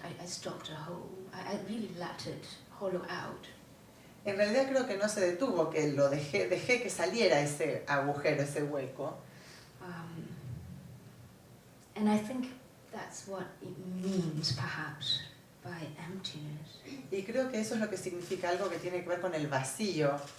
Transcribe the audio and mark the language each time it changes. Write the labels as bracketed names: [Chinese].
[English] I stopped a hole. I really let it hollow out. [Spanish] En realidad creo que no se detuvo, que lo dejé que saliera ese agujero, ese hueco. [English] And I think that's what it means, perhaps, by emptiness. [Spanish] Y creo que eso es lo que significa algo que tiene que ver con el vacío.